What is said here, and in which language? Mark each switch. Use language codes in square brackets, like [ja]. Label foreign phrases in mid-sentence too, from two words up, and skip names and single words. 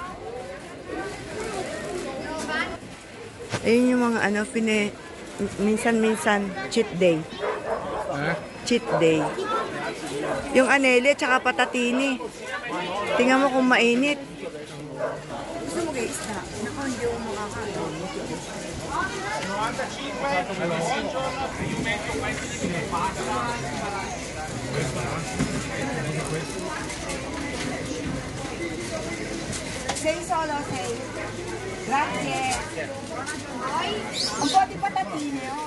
[tl] Ayun yung mga minsan-minsan [en] cheat day. [tl] Ha? [en] Cheat day. [tl] Yung aneli at saka patatini. Tingnan mo kung mainit. Gusto mo kayo isda? Naku, hindi mo makakain. [it] Sei solo, sei. Grazie. Un po' di patatine.